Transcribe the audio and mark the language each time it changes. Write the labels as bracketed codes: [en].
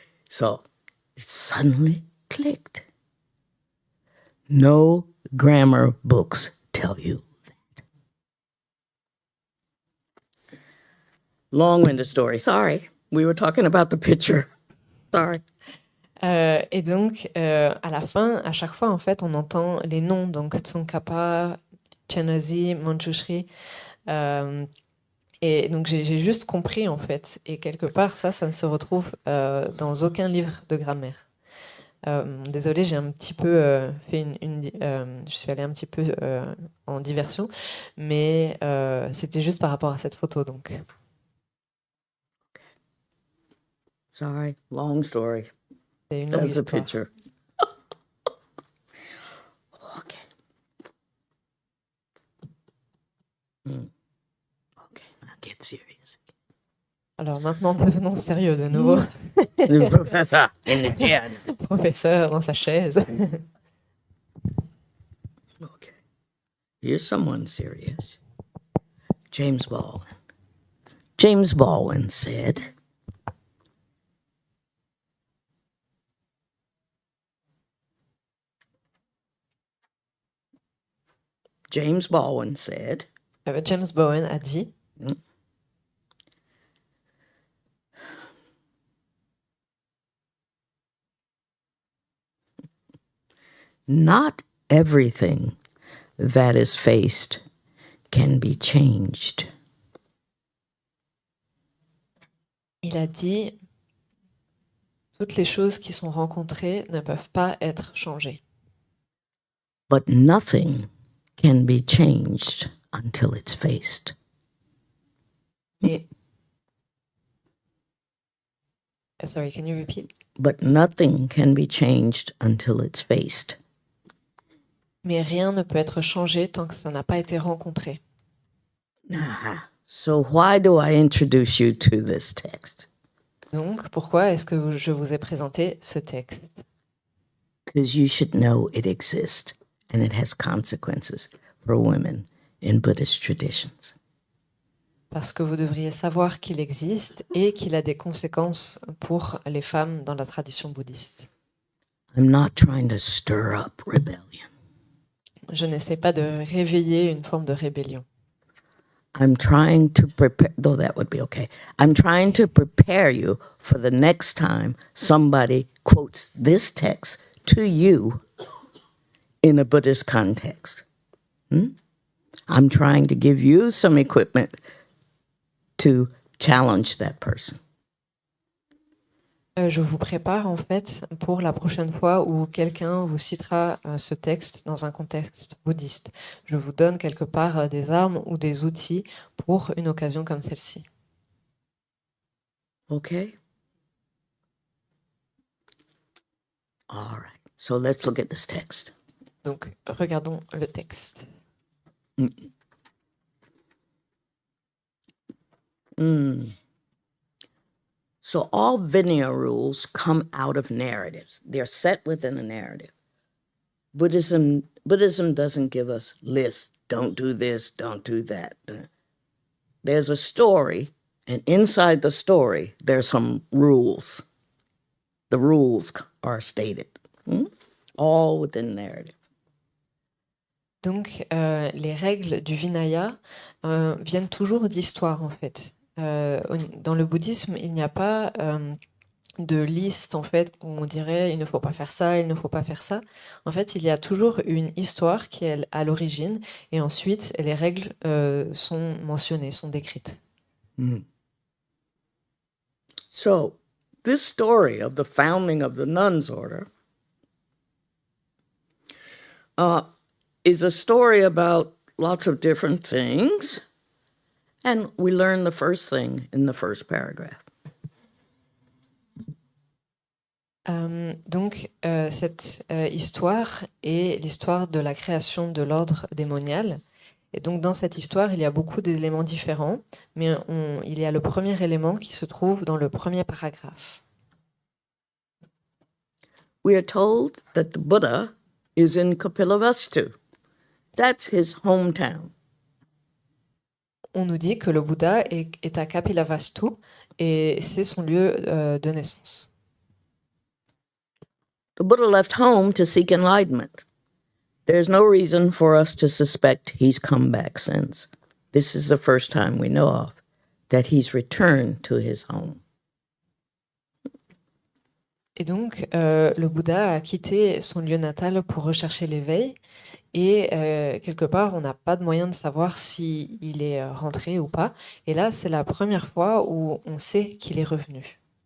[en] So it suddenly clicked. No grammar books tell you that. Long-winded story. Sorry. We were talking about the picture. Sorry. [fr] Et donc, à la fin, à chaque fois, en fait, on entend les noms. Donc, Tsongkhapa, Chenrezig, Manjushri. Et donc, j'ai juste compris, en fait. Et quelque part, ça ne se retrouve dans aucun livre de grammaire. Désolée, j'ai un petit peu fait je suis allée un petit peu en diversion, mais c'était juste par rapport à cette photo, donc. [en] Sorry. Long story. [fr] C'est une longue [en] That's a [fr] histoire. [en] picture. Okay. Okay, now get serious. [fr] Alors maintenant, devenons sérieux de nouveau. [en] The professor in the chair. [fr] Professeur dans sa chaise. [en] Okay. Here's someone serious. James Baldwin. James Baldwin said, James Baldwin said, [fr] James Bowen a dit, [en] not everything that is faced can be changed. [fr] il a dit, toutes les choses qui sont rencontrées ne peuvent pas être changées. [en] But nothing can be changed until it's faced. [fr] Et... [en] Sorry, can you repeat? But nothing can be changed until it's faced. [fr] Mais rien ne peut être changé tant que ça n'a pas été rencontré. [en] So why do I introduce you to this text? [fr] Donc, pourquoi est-ce que je vous ai présenté ce texte? [en] Because you should know it exists and it has consequences for women in Buddhist traditions. [fr] Parce que vous devriez savoir qu'il existe et qu'il a des conséquences pour les femmes dans la tradition bouddhiste. [en] I'm not trying to stir up rebellion. [fr] Je n'essaie pas de réveiller une forme de rébellion. [en] I'm trying to prepare, though that would be okay. I'm trying to prepare you for the next time somebody quotes this text to you in a Buddhist context. I'm trying to give you some equipment to challenge that person. [fr] Je vous prépare en fait pour la prochaine fois où quelqu'un vous citera ce texte dans un contexte bouddhiste. Je vous donne quelque part des armes ou des outils pour une occasion comme celle-ci. [en] Okay? All right. So let's look at this text. [fr] Donc, regardons le texte. [en] So all Vinaya rules come out of narratives. They're set within a narrative. Buddhism doesn't give us lists. Don't do this, don't do that. There's a story, and inside the story, there's some rules. The rules are stated, all within narrative. [fr] Donc, les règles du Vinaya viennent toujours d'histoire, en fait. Dans le bouddhisme, il n'y a pas de liste, en fait, où on dirait « il ne faut pas faire ça, il ne faut pas faire ça ». En fait, il y a toujours une histoire qui est à l'origine, et ensuite, les règles sont mentionnées, sont décrites. [en] So, this story of the founding of the nuns' order is a story about lots of different things, and we learn the first thing in the first paragraph. [fr] Donc, cette histoire est l'histoire de la création de l'ordre démonial. Et donc, dans cette histoire, il y a beaucoup d'éléments différents, mais il y a le premier élément qui se trouve dans le premier paragraphe. [en] We are told that the Buddha is in Kapilavastu. That's his hometown. [fr] On nous dit que le Bouddha est à Kapilavastu et c'est son lieu de naissance. [en] The Buddha left home to seek enlightenment. There's no reason for us to suspect he's come back since. This is the first time we know of that he's returned to his home. [fr] Et donc, le Bouddha a quitté son lieu natal pour rechercher l'éveil. Et quelque part, on n'a pas de moyen de savoir s'il est rentré ou pas. Et là, c'est la première fois où on sait qu'il est revenu.